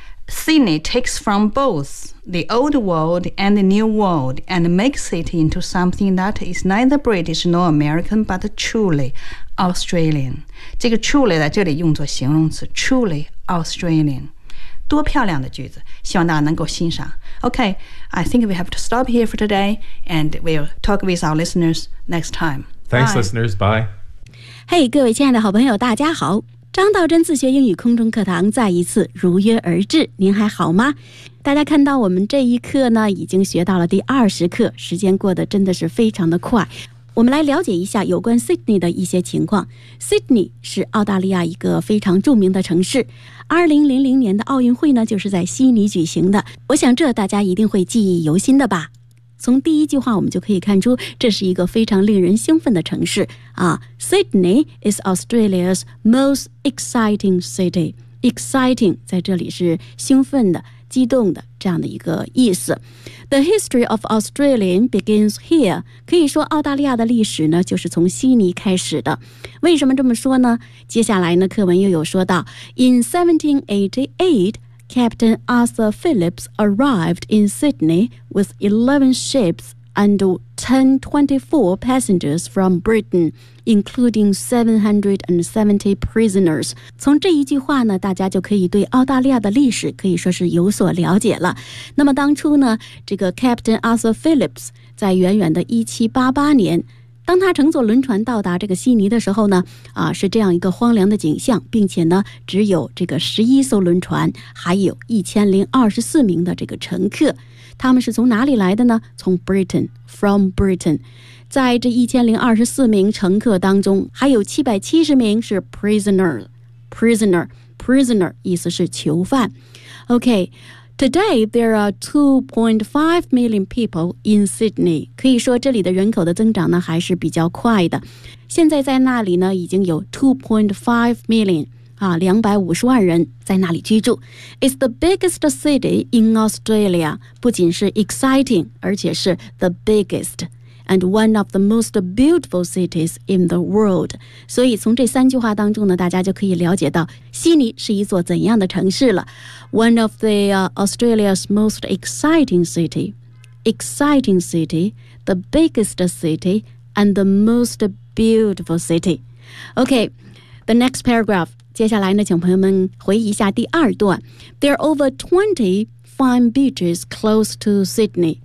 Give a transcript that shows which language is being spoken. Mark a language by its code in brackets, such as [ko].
[en] Sydney takes from both the Old World and the New World and makes it into something that is neither British nor American, but truly Australian。 [zh] 这个 truly 在这里用作形容词 ,truly Australian。多漂亮的句子，希望大家能够欣赏。 [en] Okay, I think we have to stop here for today and we'll talk with our listeners next time. Thanks, listeners. Bye. [zh] Hey, 各位亲爱的好朋友，大家好。张道真自学英语空中课堂再一次如约而至，您还好吗？大家看到我们这一课呢，已经学到了第20课，时间过得真的是非常的快。我们来了解一下有关 Sydney 的一些情况。Sydney 是澳大利亚一个非常著名的城市，2000年的奥运会呢就是在悉尼举行的，我想这大家一定会记忆犹新的吧。从第一句话我们就可以看出，这是一个非常令人兴奋的城市啊。 [en] Sydney is Australia's most exciting city. [zh] Exciting 在这里是兴奋的、激动的这样的一个意思。 [en] The history of Australia begins here. [zh] 可以说澳大利亚的历史呢就是从悉尼开始的。为什么这么说呢？接下来呢课文又有说到， [en] In 1788,Captain Arthur Phillips arrived in Sydney with 11 ships and 1024 passengers from Britain, including 770 prisoners. [zh] 从这一句话呢，大家就可以对澳大利亚的历史可以说是有所了解了。那么当初呢，这个 Captain Arthur Phillips 在远远的1788年，当他乘坐轮船到达这个悉尼的时候呢，是这样一个荒凉的景象，并且呢，只有这个11艘轮船，还有1024名的这个乘客。他们是从哪里来的呢？从 Britain， [en] from Britain。 [zh] 在这1024名乘客当中，还有770名是 prisoner， 意思是囚犯。OK。 [en] Today, there are 2.5 million people in Sydney. [zh] 可以说这里的人口的增长呢还是比较快的。现在在那里呢已经有 2.5 million250万人在那里居住。 [en] It's the biggest city in Australia. [zh] 不仅是 [en] exciting, [zh] 而且是 [en] the biggest, and one of the most beautiful cities in the world. [zh] 所以从这三句话当中呢大家就可以了解到悉尼是一座怎样的城市了。 [en] One of the, Australia's most exciting city. Exciting city, the biggest city, and the most beautiful city. Okay, the next paragraph. [zh] 接下来呢请朋友们回忆一下第二段。 [en] There are over 20 fine beaches close to Sydney.